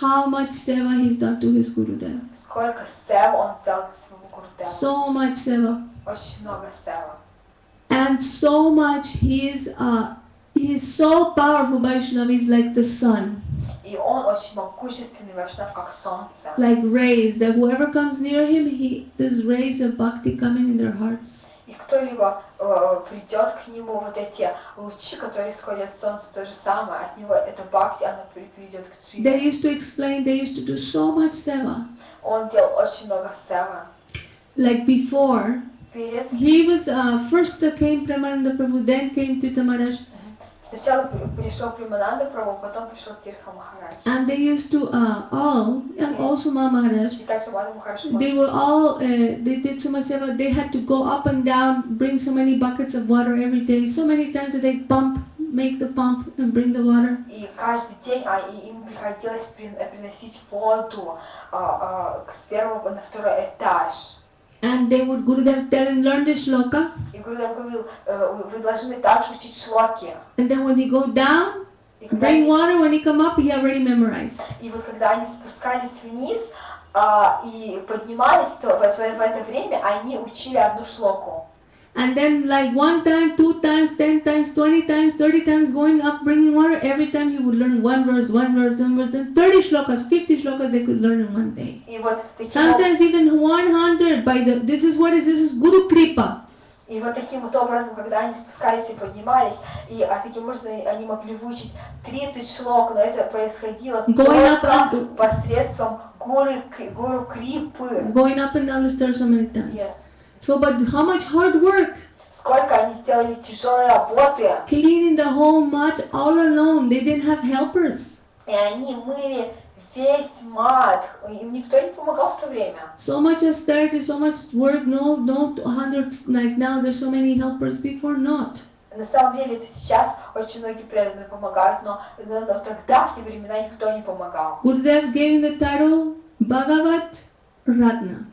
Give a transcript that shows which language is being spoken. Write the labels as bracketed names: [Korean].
[English] how much seva he's done to his Gurudev. [Russian] Сколько сев он сделал для своего Гурудева. [English] So much seva. [Russian] Очень много сева. [English] And so much he is so powerful Vaishnava, he's like the sun, [Russian] И он очень могущественный вайшнав, как солнце. [English] like rays, that whoever comes near him, there's rays of bhakti coming in their hearts. [Russian] И кто-либо придет к нему, вот эти лучи, которые исходят от солнца, то же самое, от него это бхакти, оно приведет к [English] They [Russian] дживе. [English] used to explain, they used to do so much seva. [Russian] Он делал очень много сева. [English] Like before, [Russian] Перед [English] he was, first came Premananda Prabhu, then came Tirtha Maharaj, [Russian] Сначала пришел Примананда Прабху, потом пришел Тирха Махарадж. [English] and they used to all, and also Ma Maharaj, [Russian] И также Мада Махарадж. [English] they were all, they did so much seva, they had to go up and down, bring so many buckets of water every day, so many times that they make the pump and bring the water. [Russian] И каждый день им приходилось приносить воду с первого на второй этаж. [English] And they would, Gurudev tell him, learn the shloka, [Russian] И Гурудев говорил, вы должны также учить шлоки. [English] and then when he go down, [Russian] И, когда [English] bring [Russian] они, [English] water, when he come up, he already memorized. [Russian] и вот когда они спускались вниз и поднимались, то в это время они учили одну шлоку. [English] And then like 1 time, 2 times, 10 times, 20 times, 30 times going up bringing water, every time he would learn one verse, then 30 shlokas, 50 shlokas they could learn in one day. [Russian] И вот таким [English] Sometimes even 100 this is Guru Kripa. [Russian] И вот таким вот образом, когда они спускались и поднимались, и таким образом они могли выучить 30 шлок, но это происходило только посредством гуру Крипы. [English] Going up and down the stairs so many times. Yes. So but how much hard work? [Russian] Сколько они сделали тяжелой работы, [English] Cleaning the whole mud all alone. They didn't have helpers. [Russian] и они мыли весь мат, им никто не помогал в то время. [English] So much austerity, so much work, no hundreds, like now there's so many helpers, before not. [Russian] На самом деле это сейчас очень многие преданные помогают, но тогда, в те времена, никто не помогал. [English] Gurudev gave him the title Bhagavat Ratna.